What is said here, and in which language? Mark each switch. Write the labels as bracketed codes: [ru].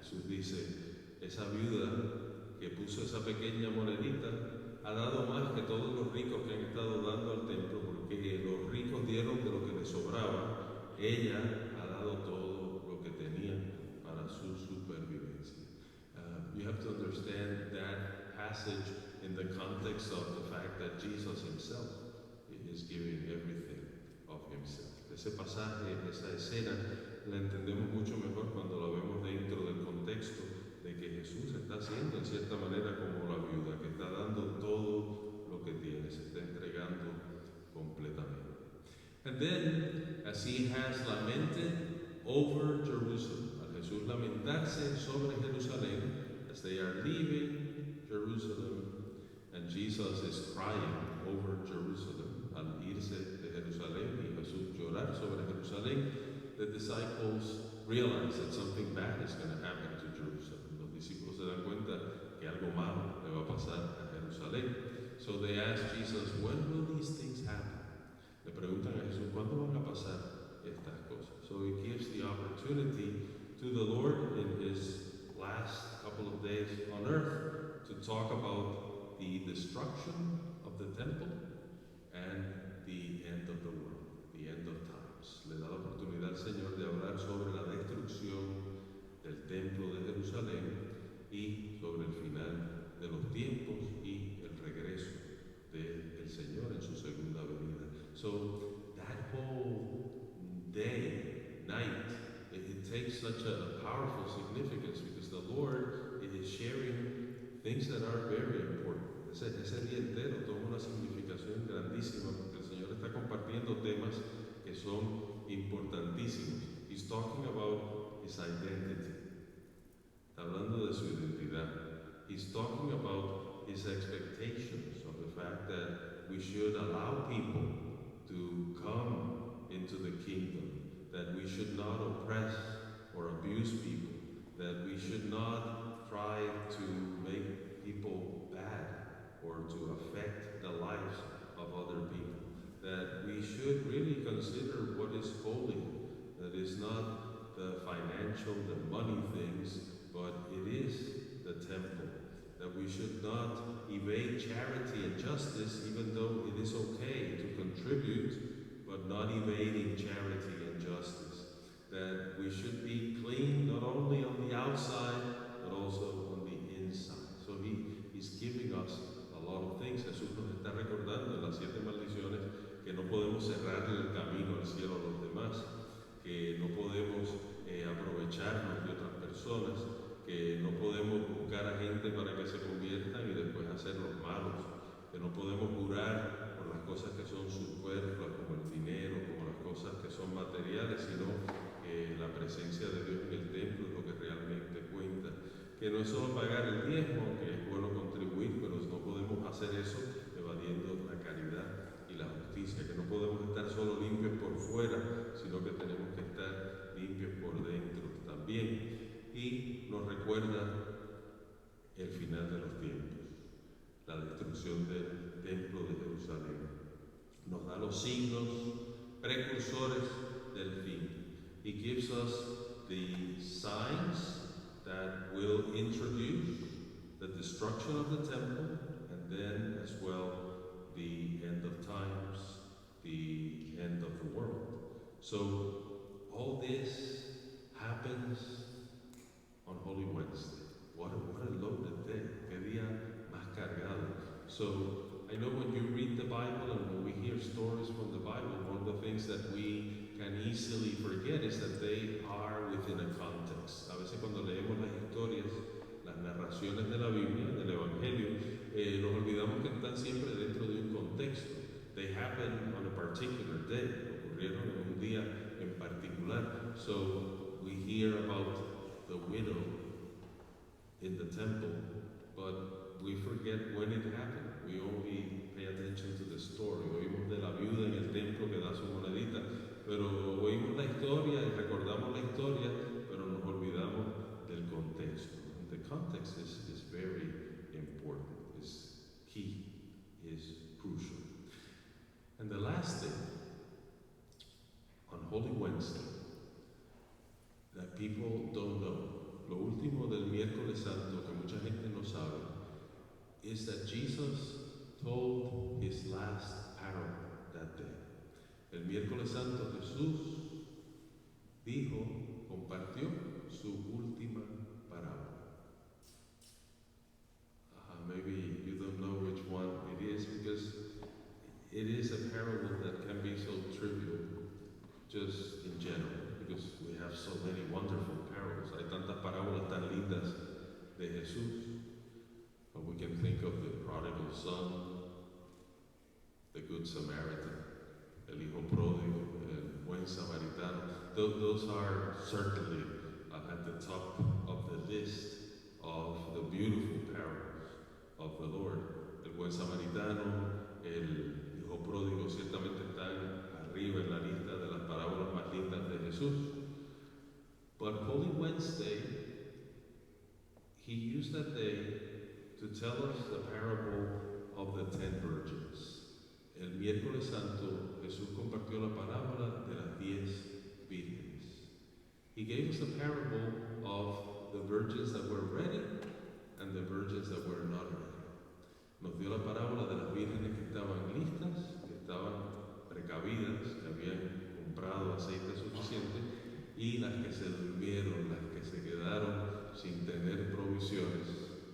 [es] Jesús dice, esa viuda que puso esa pequeña monedita ha dado más que todos los ricos que han estado dando al templo, porque los ricos dieron de lo que les sobraba. Ella ha dado todo lo que tenía para su supervivencia. [en] You have to understand that passage in the context of the fact that Jesus himself is giving everything of himself. [es] Ese pasaje, esa escena, la entendemos mucho mejor cuando la vemos dentro del contexto de que Jesús está haciendo en cierta manera como la viuda, que está dando todo lo que tiene, se está entregando completamente. [en] And then, as he has lamented over Jerusalem, [es] al Jesús lamentarse sobre Jerusalén, [en] as they are leaving Jerusalem, and Jesus is crying over Jerusalem, [es] al irse de Jerusalén y Jesús llorar sobre Jerusalén, [en] the disciples realize that something bad is going to happen to Jerusalem. [es] Los discípulos se dan cuenta que algo malo le va a pasar a Jerusalén. [en] So they ask Jesus, when will these things happen? [es] Le preguntan a Jesús, ¿cuándo van a pasar estas cosas? [en] So he gives the opportunity to the Lord in his last couple of days on earth to talk about the destruction of the temple and the end of the world, the end of times. [es] Le da la oportunidad al Señor de hablar sobre la destrucción del templo de Jerusalén y sobre el final de los tiempos y el regreso del Señor en su segunda venida. [en] So that whole day, night, it takes such a powerful significance because the Lord is sharing things that are very important. [es] Ese día entero toma una significación grandísima porque el Señor está compartiendo temas que son importantísimos. [en] He's talking about his identity. [es] Está hablando de su identidad. [en] He's talking about his expectations of the fact that we should allow people to come into the kingdom, that we should not oppress or abuse people, that we should not try to make people bad or to affect the lives of other people, that we should really consider what is holy, that is not the financial, the money things, but it is the temple, that we should not evade charity and justice, even though it is okay to contribute, but not evading charity and justice, that we should be clean not only on the outside, but also on the inside. So he's giving us a lot of things. [es] Jesús nos está recordando en las 7 maldiciones que no podemos cerrarle el camino al cielo a los demás, que no podemos aprovecharnos de otras personas, que no podemos buscar a gente para que se conviertan y después hacerlos malos, que no podemos jurar por las cosas que son superfluas, como el dinero, como las cosas que son materiales, sino que la presencia de Dios en el templo es lo que realmente cuenta. Que no es solo pagar el diezmo, que es bueno contribuir, pero no podemos hacer eso evadiendo la caridad y la justicia, que no podemos estar solo limpios por fuera, sino que tenemos que estar limpios por dentro también. Y nos recuerda el final de los tiempos, la destrucción del templo de Jerusalén. Nos da los signos precursores del fin. [en] He gives us the signs that will introduce the destruction of the temple and then as well the end of times, the end of the world. So all this happens on Holy Wednesday. What a loaded day. [es] Qué día más cargado. [en] So I know when you read the Bible and when we hear stories from the Bible, one of the things that we can easily forget is that they are within a context. [es] A veces cuando leemos las historias, las narraciones de la Biblia, del Evangelio, nos olvidamos que están siempre dentro de un contexto. [en] They happen on a particular day. [es] Ocurrieron en un día en particular. [en] So we hear about the widow in the temple, but we forget when it happened. We only pay attention to the story. [es] Oímos de la viuda en el templo que da su monedita, pero oímos la historia y recordamos la historia, pero nos olvidamos del contexto. [en] And the context is very important, is key, is crucial. And the last thing, on Holy Wednesday, that people don't know, [es] lo último del miércoles santo que mucha gente no sabe, [en] is that Jesus told his last parable that day. [es] El miércoles santo Jesús dijo, compartió su última parábola. [en] Maybe you don't know which one it is because it is a parable that can be so trivial just in general because we have so many wonderful parables. [es] Hay tantas parábolas tan lindas de Jesús. [en] But we can think of the prodigal son, the good Samaritan, [es] el hijo pródigo, el buen samaritano. [en] Those are certainly at the top of the list of the beautiful parables of the Lord. [es] El buen samaritano, el hijo pródigo, ciertamente están arriba en la lista de las parábolas más lindas de Jesús. [en] But Holy Wednesday, he used that day to tell us the parable of the 10 virgins. [es] El miércoles santo, Jesús compartió la parábola de las 10 vírgenes. [en] He gave us a parable of the virgins that were ready and the virgins that were not ready. [es] Nos dio la parábola de las vírgenes que estaban listas, que estaban precavidas, que habían comprado aceite suficiente, y las que se durmieron, las que se quedaron sin tener provisiones.